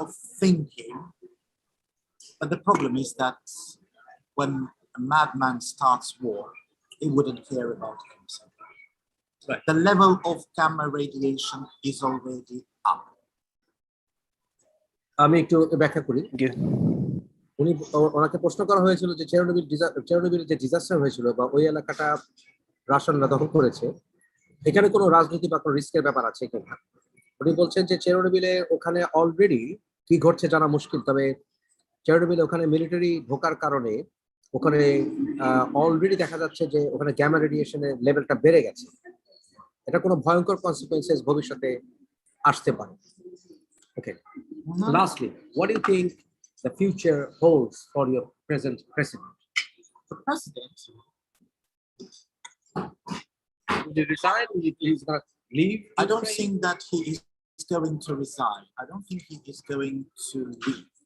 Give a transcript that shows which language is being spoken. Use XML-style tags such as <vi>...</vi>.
<en>of thinking. But the problem is that when a madman starts war, he wouldn't care about himself. Right. The level of gamma radiation is already up.</en> <bn>আমি একটু ব্যাখ্যা করি।</bn> <en>Thank you.</en> <bn>উনি ওনাকে প্রশ্ন করা হয়েছিল যে চেরনোবিল যে ডিজাস্টার হয়েছিল বা ওই এলাকাটা রাশিয়ানরা দখল করেছে, এখানে কোনো রাজনীতি বা কোনো রিস্কের ব্যাপার আছে কিনা। উনি বলছেন যে চেরনোবিলে ওখানে অলরেডি কি ঘটছে জানা মুশকিল, তবে চেরনোবিলে ওখানে মিলিটারি ঢোকার কারণে ওখানে অলরেডি দেখা যাচ্ছে যে ওখানে গ্যামা রেডিয়েশনের লেভেলটা বেড়ে গেছে। এটা কোনো ভয়ঙ্কর কনসিকুয়েন্সেস ভবিষ্যতে আসতে পারে।</bn> <en>Okay, lastly, what do you think the future holds for your present president? The president, Will he resign? He's going to leave? I don't Ukraine? think that he is going to resign. I don't think he is going to leave.</en>